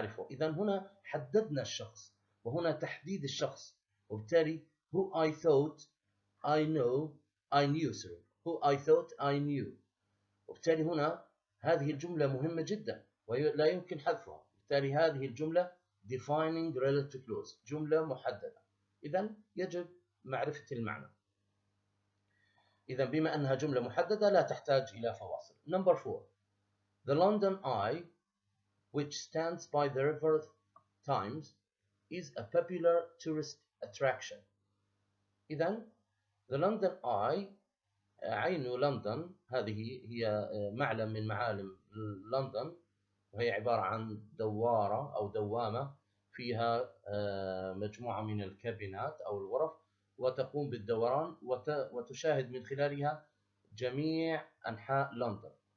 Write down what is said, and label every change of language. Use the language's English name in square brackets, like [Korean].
[Arabic] إذن هنا حددنا الشخص، وهنا تحديد الشخص، وبالتالي [English] who I thought I knew who I thought I knew. [Arabic] وبالتالي هنا هذه الجملة مهمة جدا ولا يمكن حذفها، بالتالي هذه الجملة [English] defining relative clause، [Arabic] جملة محددة، إذن يجب معرفة المعنى. إذن بما أنها جملة محددة لا تحتاج إلى فواصل. [English] Number 4. The London Eye, which stands by the River Thames, is a popular tourist attraction. [Arabic] إذن [English] the London Eye، [Arabic] عين لندن، هذه هي معلم من معالم لندن، وهي عبارة عن دوارة أو دوامة فيها مجموعة من الكابينات أو الغرف، وتقوم بالدوران وتشاهد من خلالها جميع أنحاء لندن.